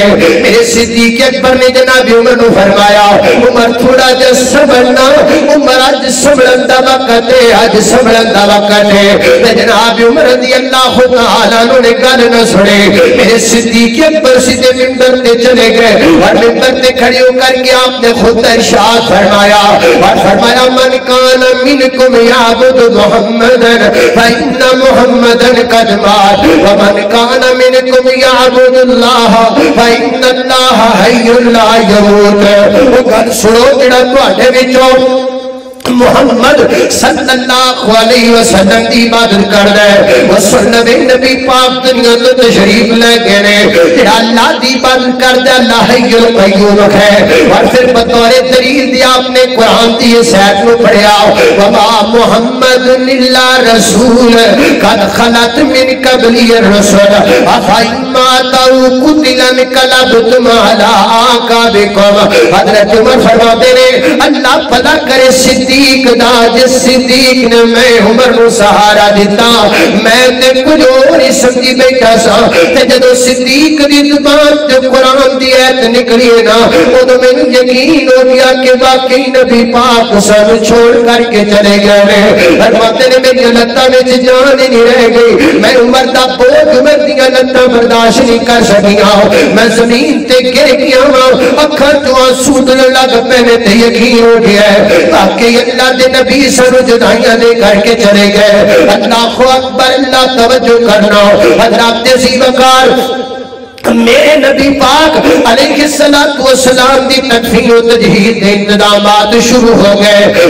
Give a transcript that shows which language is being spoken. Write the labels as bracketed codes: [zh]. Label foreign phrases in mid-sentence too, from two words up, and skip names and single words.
[pa] میرے صدیق اکبر نے جناب عمر نو فرمایا عمر تھوڑا جا سنبھلنا، عمر آج سنبھلن دا وقت ہے، آج سنبھلن دا وقت ہے۔ جناب عمر رضی اللہ تعالیٰ عنہ نے گل نہ سنے، میرے صدیق اکبر سیدھے منبر تے چلے گئے اور منبر تے کھڑی ہو کر کے آپ نے خود ارشاد فرمایا اور فرمایا [ar] من کان منکم یعبد محمدن فإن محمدن قد مات ومن کان منکم یعبد اللہ فإن اللہ حی لا یموت۔ [pa] وہ گل سنو جڑا تواڈے وچوں محمد صلی اللہ علیہ وسلم دی عبادت کر رہے وہ سنوے نبی پاک دنیا تو تشریف لے گئے، جڑا اللہ دی عبادت کر دے اللہ حی القیوم ہے۔ اور پھر بطور دلیل دی آپ نے قرآن دی اس آیت کو پڑھیا [ar] وما محمد الا رسول قد خلت من قبلی الرسل افإن مات أو قتل انقلبتم على أعقابكم۔ [pa] حضرت عمر فرماتے ہیں اللہ بھلا کرے صدیق دا، جس صدیق نے میں عمر نو سہارا دیتا میں تے کچھ اور ہی سمجھی بیٹھا سا، تے جدو صدیق دی زبان تے قرآن دی ایت نکلی نا ادو میں یقین ہو گیا کہ واقعی نبی پاک سب چھوڑ کر کے چلے گئے۔ فرماتے نے میری لتاں وچ جان ہی نہیں رہ گئی، میں عمر دا بوجھ عمر دیاں لتاں برداشت نہیں کر سکیا، میں زمین تے گر گیا ہاں، اکھاں تو آنسو لگ پے تے یقین ہو گیا ہے واقعی اللہ دے نبی سانو جدائیاں دے کر کے چلے گئے۔ اللہ اکبر، اللہ توجہ کرنا حضرات عزیز وقار میرے نبی پاک علیہ السلام دی تدفین و تجہیز دے انتظامات شروع ہو گئے۔